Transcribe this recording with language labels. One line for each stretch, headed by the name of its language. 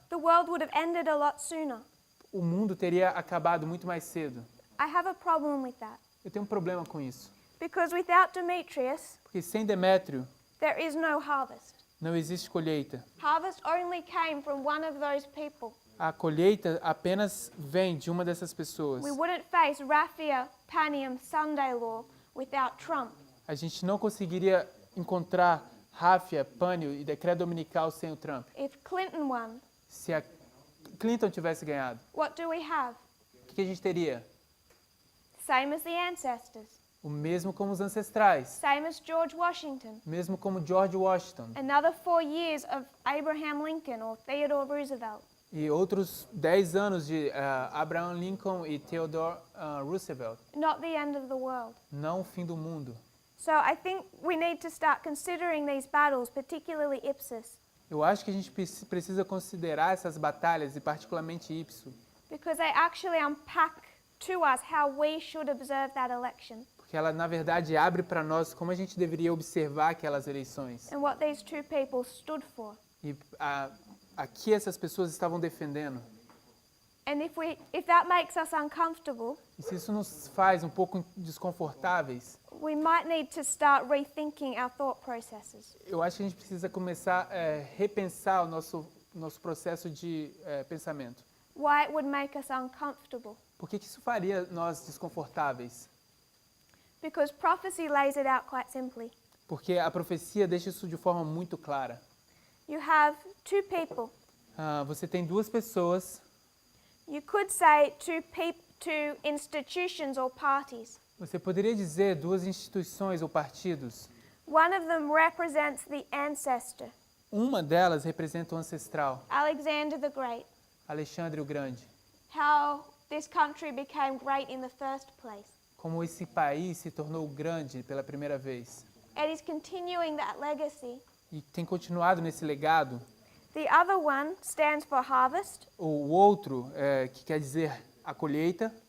English: the world would have ended a lot sooner.
Portuguese: o mundo teria acabado muito mais cedo.
English: I have a problem with that.
Portuguese: Eu tenho um problema com isso.
English: Because without Demetrius,
Portuguese: Porque sem Demétrio,
English: there is no harvest.
Portuguese: não existe colheita.
English: Harvest only came from one of those people.
Portuguese: A colheita apenas vem de uma dessas pessoas.
English: We wouldn't face raffia, panium, Sunday law without Trump.
Portuguese: A gente não conseguiria encontrar ráfia, pânio e decreto dominical sem o Trump.
English: If Clinton won,
Portuguese: Se a Clinton tivesse ganhado,
English: what do we have?
Portuguese: o que a gente teria?
English: Same as the ancestors.
Portuguese: O mesmo como os ancestrais.
English: Same as George Washington.
Portuguese: Mesmo como George Washington.
English: Another 4 years of Abraham Lincoln or Theodore Roosevelt.
Portuguese: E outros 10 anos de Abraham Lincoln e Theodore Roosevelt.
English: Not the end of the world.
Portuguese: Não o fim do mundo.
English: So I think we need to start considering these battles, particularly Ipsus,
Portuguese: Eu acho que a gente precisa considerar essas batalhas, e particularmente Ipso,
English: because they actually unpack to us how we should observe that election
Portuguese: porque ela, na verdade, abre para nós como a gente deveria observar aquelas eleições.
English: and what these two people stood for.
Portuguese: E aqui essas pessoas estavam defendendo.
English: And if that makes us uncomfortable,
Portuguese: E se isso nos faz um pouco desconfortáveis,
English: we might need to start rethinking our thought processes.
Portuguese: eu acho que a gente precisa começar a repensar o nosso processo de pensamento.
English: Why it would make us uncomfortable.
Portuguese: Por que isso faria nós desconfortáveis?
English: Because prophecy lays it out quite simply.
Portuguese: Porque a profecia deixa isso de forma muito clara.
English: You have two people.
Portuguese: Você tem duas pessoas.
English: You could say two institutions or parties.
Portuguese: Você poderia dizer duas instituições ou partidos.
English: One of them represents the ancestor,
Portuguese: Uma delas representa o ancestral,
English: Alexander the Great,
Portuguese: Alexandre o Grande.
English: how this country became great in the first place.
Portuguese: Como esse país se tornou grande pela primeira vez.
English: It is continuing that legacy.
Portuguese: E tem continuado nesse legado.
English: The other one stands for harvest,
Portuguese: O outro, que quer dizer a colheita,